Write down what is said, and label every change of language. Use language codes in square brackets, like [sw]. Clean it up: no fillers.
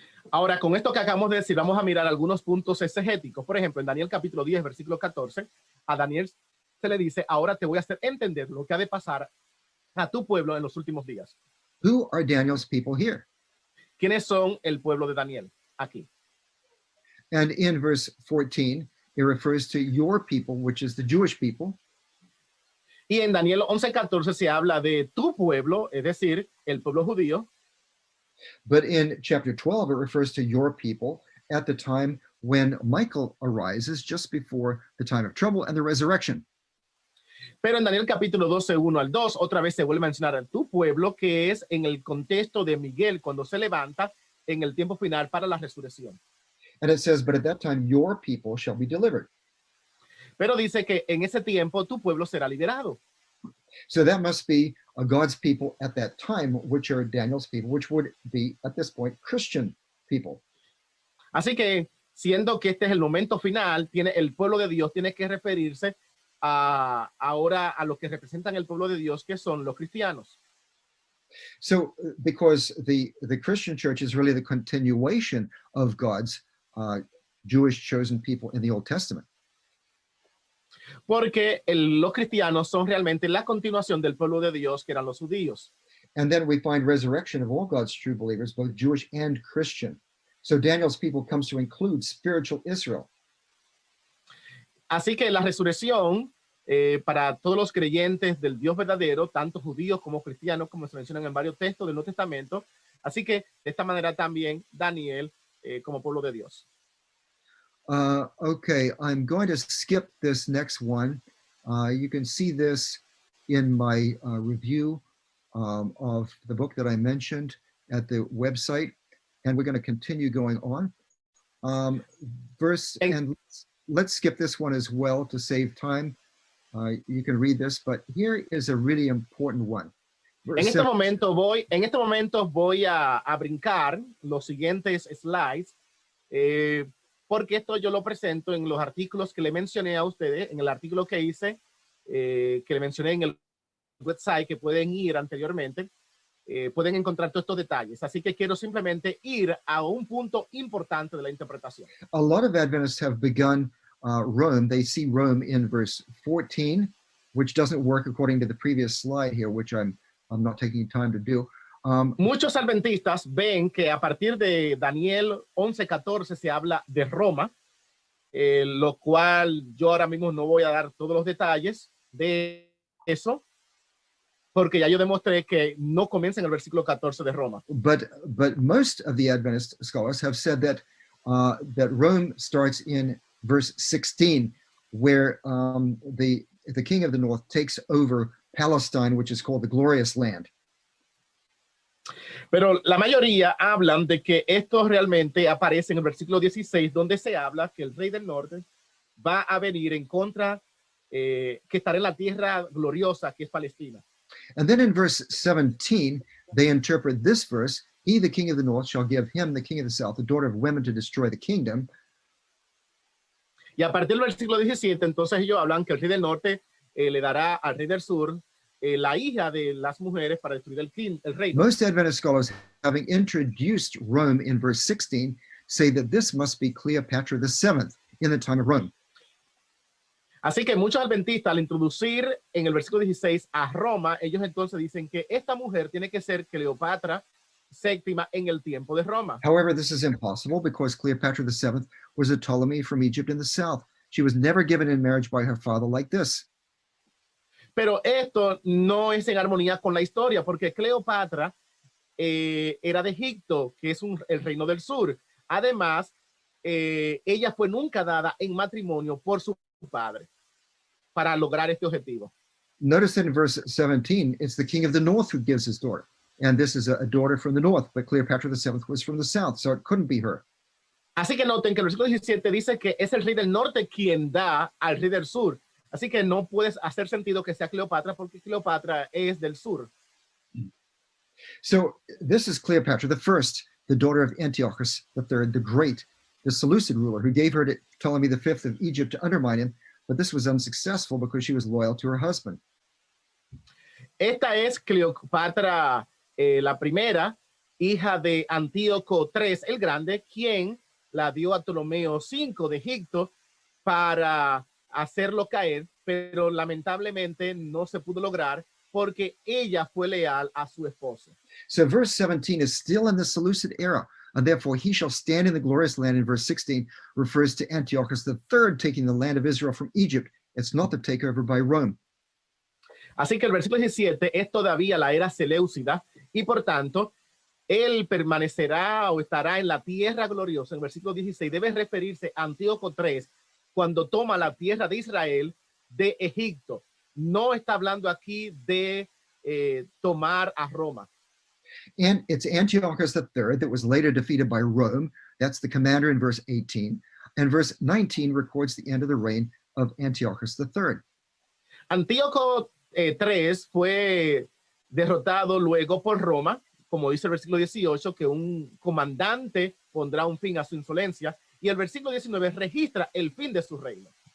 [es] Ahora, con esto que acabamos de decir, vamos a mirar algunos puntos exegéticos. Por ejemplo, en Daniel capítulo 10, versículo 14, a Daniel se le dice, ahora te voy a hacer entender lo que ha de pasar a tu pueblo en los últimos días. [en] Who are Daniel's people here? [es] ¿Quiénes son el pueblo de Daniel aquí? [en] And in verse 14, it refers to your people, which is the Jewish people. [es] Y en Daniel 11:14 se habla de tu pueblo, es decir, el pueblo judío. [en] But in chapter 12, it refers to your people at the time when Michael arises, just before the time of trouble and the resurrection. [es] Pero en Daniel capítulo 12, 1 al 2, otra vez se vuelve a mencionar a tu pueblo, que es en el contexto de Miguel, cuando se levanta en el tiempo final para la resurrección. [en] And it says, but at that time, your people shall be delivered. [es] Pero dice que en ese tiempo tu pueblo será liberado. [en] So that must be God's people at that time, which are Daniel's people, which would be, at this point, Christian people. [es] Así que, siendo que este es el momento final, el pueblo de Dios tiene que referirse ahora a los que representan el pueblo de Dios, que son los cristianos. [en] So, because the Christian church is really the continuation of God's Jewish chosen people in the Old Testament. [es] Porque los cristianos son realmente la continuación del pueblo de Dios, que eran los judíos. [en] And then we find resurrection of all God's true believers, both Jewish and Christian. So Daniel's people comes to include spiritual Israel. [es] Así que la resurrección para todos los creyentes del Dios verdadero, tanto judíos como cristianos, como se mencionan en varios textos del Nuevo Testamento. Así que de esta manera también Daniel como pueblo de Dios. [en] Okay, I'm going to skip this next one. You can see this in my review of the book that I mentioned at the website, and we're going to continue going on. And let's skip this one as well to save time. You can read this, but here is a really important one. [es] En este momento voy a brincar los siguientes slides, porque esto yo lo presento en los artículos que le mencioné a ustedes, en el artículo que hice, que le mencioné en el website, que pueden ir anteriormente, pueden encontrar todos estos detalles. Así que quiero simplemente ir a un punto importante de la interpretación. [en] A lot of Adventists have begun Rome. They see Rome in verse 14, which doesn't work according to the previous slide here, which I'm not taking time to do. [es] Muchos adventistas ven que a partir de Daniel 11:14 se habla de Roma, lo cual yo ahora mismo no voy a dar todos los detalles de eso, porque ya yo demostré que no comienza en el versículo 14 de Roma. [en] But most of the Adventist scholars have said that that Rome starts in verse 16, where the king of the north takes over Palestine, which is called the Glorious Land. [es] Pero la mayoría hablan de que esto realmente aparece en el versículo 16, donde se habla que el rey del norte va a venir en contra, que estará en la tierra gloriosa que es Palestina. [en] And then in verse 17, they interpret this verse, he, the king of the north, shall give him, the king of the south, the daughter of women to destroy the kingdom. [es] Y a partir del versículo 17, entonces ellos hablan que el rey del norte le dará al rey del sur la hija de las mujeres para destruir el reino. [en] Most Adventist scholars, having introduced Rome in verse 16, say that this must be Cleopatra VII in the time of Rome. [es] Así que muchos adventistas, al introducir en el versículo 16 a Roma, ellos entonces dicen que esta mujer tiene que ser Cleopatra VII en el tiempo de Roma. [en] However, this is impossible because Cleopatra VII was a Ptolemy from Egypt in the south. She was never given in marriage by her father like this. [es] Pero esto no es en armonía con la historia, porque Cleopatra era de Egipto, que es el reino del sur. Además, ella fue nunca dada en matrimonio por su padre para lograr este objetivo. [en] Notice that in verse 17, it's the king of the north who gives his daughter. And this is a daughter from the north, but Cleopatra VII was from the south, so it couldn't be her. [es] Así que noten que el versículo 17 dice que es el rey del norte quien da al rey del sur. Así que no puedes hacer sentido que sea Cleopatra porque Cleopatra es del sur. [en] So this is Cleopatra I, the daughter of Antiochus III, the Great, the Seleucid ruler, who gave her to Ptolemy V of Egypt to undermine him, but this was unsuccessful because she was loyal to her husband. [es] Esta es Cleopatra la primera, hija de Antíoco III el Grande, quien la dio a Ptolomeo V de Egipto para hacerlo caer, pero lamentablemente no se pudo lograr porque ella fue leal a su esposo. [en] So verse 17 is still in the Seleucid era, and therefore he shall stand in the glorious land. In verse 16 refers to Antiochus III taking the land of Israel from Egypt. It's not the takeover by Rome. [es] Así que el versículo 17 es todavía la era seleucida y por tanto él permanecerá o estará en la tierra gloriosa. El versículo 16 debe referirse a Antíoco III cuando toma la tierra de Israel de Egipto. No está hablando aquí de tomar a Roma. [en] And it's Antiochus III that was later defeated by Rome. That's the commander in verse 18. And verse 19 records the end of the reign of Antiochus III. [es] Antíoco III fue derrotado luego por Roma, como dice el versículo 18, que un comandante pondrá un fin a su insolencia, y el versículo 19 registra el fin de su reino.